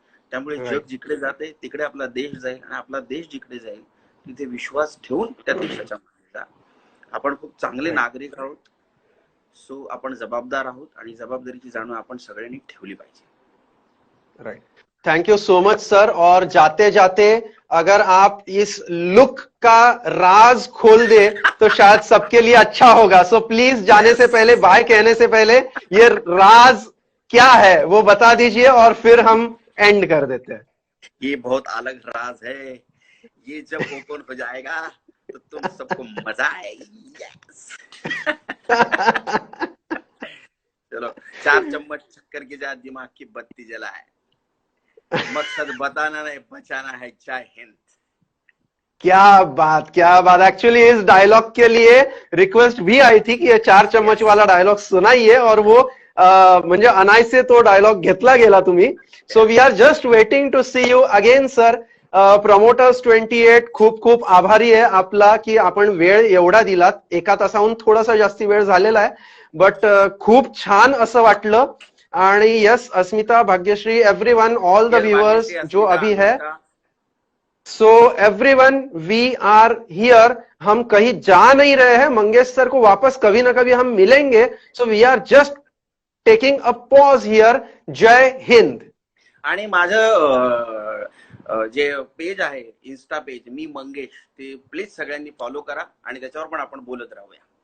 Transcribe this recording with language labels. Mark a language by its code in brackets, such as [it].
[mr] त्यामुळे जग जिकडे जाते तिकडे आपला देश जाईल, आणि आपला देश जिकडे जाईल तिथे विश्वास ठेवून त्या देशाच्या मागे जा. आपण खूप चांगले नागरिक आहोत. सो आपण जबाबदार आहोत आणि जबाबदारीची जाणीव आपण सगळ्यांनी ठेवली पाहिजे. [en] Right. Thank you so much sir. [hi] और जाते जाते अगर आप इस लुक का राज खोल दे तो शायद सबके लिए अच्छा होगा. सो प्लीज जाने से पहले, बाय कहने से पहले, ये राज क्या है वो बता दीजिए और फिर हम एंड कर देते हैं. ये बहुत अलग राज है. ये जब ओपन हो जाएगा तो तुम सबको मजा आएगी. चलो, 4 चम्मच शक्कर के साथ दिमाग की बत्ती जलाए. मकसद बताना नहीं, बचाना है. जय हिंद. क्या बात, क्या बात. एक्चुअली इस डायलॉग के लिए रिक्वेस्ट भी आई थी कि ये 4 चम्मच वाला डायलॉग सुनाइए, और वो [mr] म्हणजे अनायसे तो डायलॉग घेतला गेला तुम्ही. [en] So we are just waiting to see you again sir. [mr] Promoters 28 खूप खूप आभारी आहे आपला की आपण वेळ एवढा दिलात. 1 तासाहून थोडासा जास्ती वेळ झालेला आहे, बट खूप छान असं वाटलं. [en] आणि yes, Asmita, Bhagyashree, everyone, all the viewers [hi] जो अभी है, [en] So everyone, we are here. [hi] हम कहीं जा नहीं रहे हैं, मंगेश सर को वापस कभी ना कभी हम मिलेंगे. [en] So we are just taking a pause here. [hi] जय हिंद. [mr] आणि माझं जे पेज आहे, इन्स्टा पेज मी मंगेश, ते प्लीज सगळ्यांनी फॉलो करा आणि त्याच्यावर पण आपण बोलत राहूया.